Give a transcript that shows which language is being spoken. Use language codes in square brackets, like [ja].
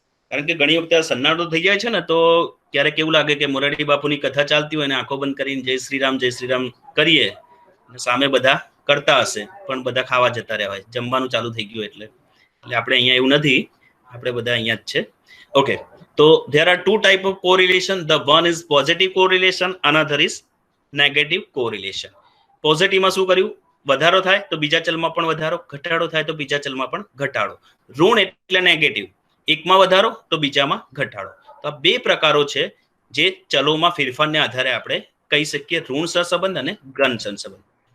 [gu] કારણ કે ઘણી વખતે સન્નાટો થઈ જાય છે ને તો ક્યારેક એવું લાગે કે મોરારી બાપુની કથા ચાલતી હોય ને આંખો બંધ કરીને જય શ્રી રામ કરીએ સામે બધા કરતા હશે પણ બધા ખાવા જતા રહ્યા હોય, જમવાનું ચાલુ થઈ ગયું એટલે આપણે અહીંયા એવું નથી, આપણે બધા અહીંયા જ છે. ઓકે, તો [en] there are two type of correlation. The one is positive correlation, another is negative correlation. [gu] Positive માં શું કર્યું? વધારો થાય તો બીજા ચલમાં પણ વધારો, ઘટાડો થાય તો બીજા ચલમાં પણ ઘટાડો. ઋણ એટલે નેગેટિવ, એકમાં વધારો તો બીજામાં ઘટાડો. તો આ બે પ્રકારો છે જે ચલોમાં ફેરફારને આધારે આપણે કહી શકીએ ઋણ સહસંબંધ અને ઘન સહસંબંધ.